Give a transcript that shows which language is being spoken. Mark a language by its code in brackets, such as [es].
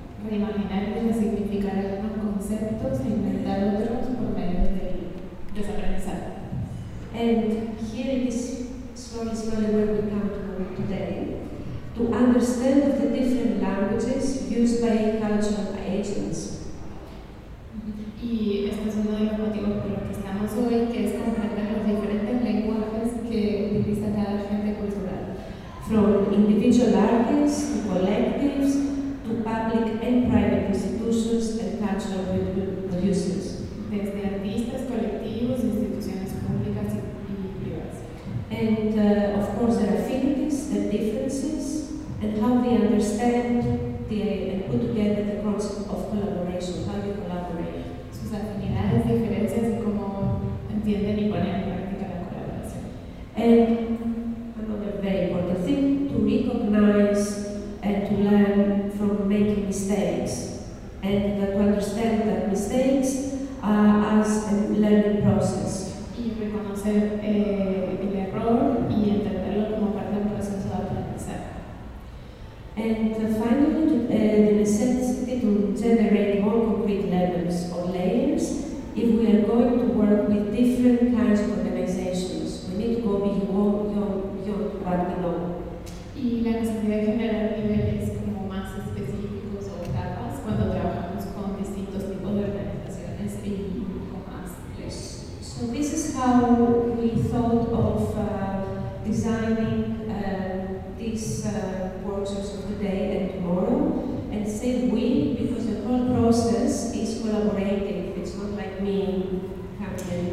[es] Reimaginar y resignificar algunos conceptos e inventar otros por medio del desaprendizaje. [en] And here it is slowly where we come to today. To understand the different languages used by cultural agents. [es] Y este es uno de los motivos por los que estamos hoy, que es comprender los diferentes lenguajes que utiliza cada agente cultural. [en] From individual artists to collectives to public and private institutions and cultural producers. [es] Desde artistas, colectivos, instituciones públicas y privadas. [en] And of course their affinities, their differences, and how they understand and put together the concept of collaboration, how you collaborate. [es] Sus afinidades, diferencias y cómo entienden y ponen en práctica la colaboración. [en] And another very important thing, to recognize and to learn from making mistakes and to understand that mistakes are as a learning process. [es] Y reconocer el error y entenderlo como parte del proceso de aprendizaje. [en] And finally, the necessity to generate more concrete levels or layers if we are going to work with different kinds of organizations. We need to go beyond [es] y la necesidad de generar niveles como más específicos o etapas cuando trabajamos con distintos tipos de organizaciones y con más [en] players. So this is how we thought of designing these workshops of today and tomorrow. And say we, because the whole process is collaborative, it's not like me coming